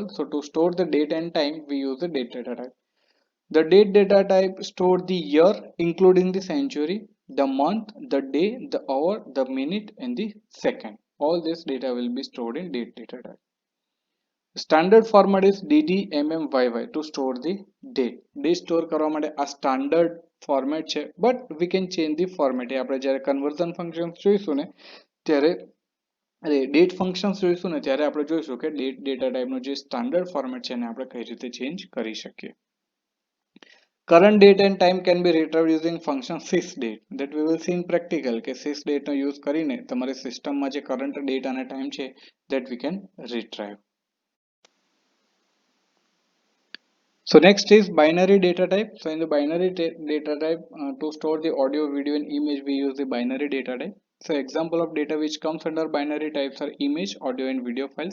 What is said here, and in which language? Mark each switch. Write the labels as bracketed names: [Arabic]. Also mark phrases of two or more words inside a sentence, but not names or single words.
[English] So to store the date and time we use the date data type. The date data type store the year including the century, the month, the day, the hour, the minute and the second. All this data will be stored in date data type. Standard format is DDMMYY to store the date. Date store [Gujarati] કરવા માટે આ [English] standard format છે, but we can change the format. [Gujarati] આપણે જ્યારે [English] conversion functions [Gujarati] જોઈશું ને ત્યારે [English] date functions [Gujarati] જોઈશું ને ત્યારે આપણે જોઈશું કે [English] date data type [Gujarati] નો જે [English] standard format [Gujarati] છે એને આપણે કઈ રીતે change કરી શકીએ. [English] Current date and time can be retrieved using function sysdate, that we will see in practical [Gujarati] કે sysdate નો use કરીને તમારી સિસ્ટમમાં જે current date અને time છે [English] that we can retrieve. So next is binary data type. So in the binary data type to store the audio, video and image we use the binary data type. So example of data which comes under binary types are image, audio and video files.